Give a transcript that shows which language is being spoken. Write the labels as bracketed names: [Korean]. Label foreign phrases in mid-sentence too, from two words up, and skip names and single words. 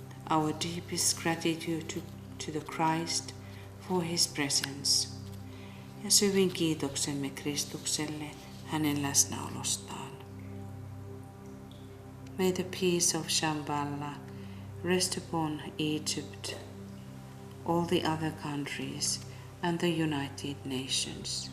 [English] our deepest gratitude to the Christ for his presence. [Finnish] Ja syvin kiitoksemme Kristukselle hänen läsnäolostaan. [English] May the peace of Shambhala rest upon Egypt, all the other countries and the United Nations.